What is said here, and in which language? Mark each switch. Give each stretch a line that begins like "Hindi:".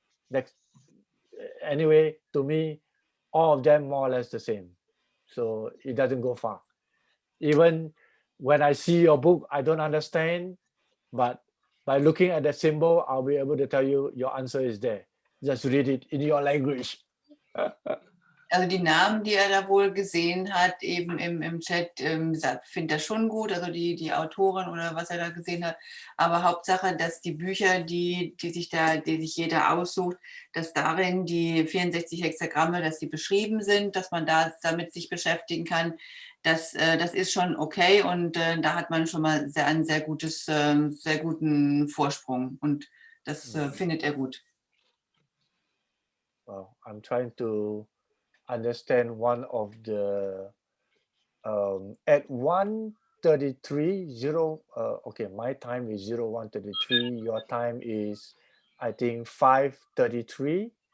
English: That's anyway, to me, all of them more or less the same. So it doesn't go far. Even when I see your book, I don't understand, but by looking at the symbol, I'll be able to tell you your answer is there. Just read it in your language.
German: Also die Namen, die er da wohl gesehen hat, eben im Chat, findet er schon gut, also die Autorin oder was er da gesehen hat. Aber Hauptsache, dass die Bücher, die sich jeder aussucht, dass darin die 64 Hexagramme, dass die beschrieben sind, dass man damit sich beschäftigen kann. Das ist schon okay und da hat man schon mal einen sehr guten Vorsprung und das findet er gut.
English: Well, I'm trying to understand one of the at 1:33, okay, my time is 01:33. Your time is, I think, 5:33.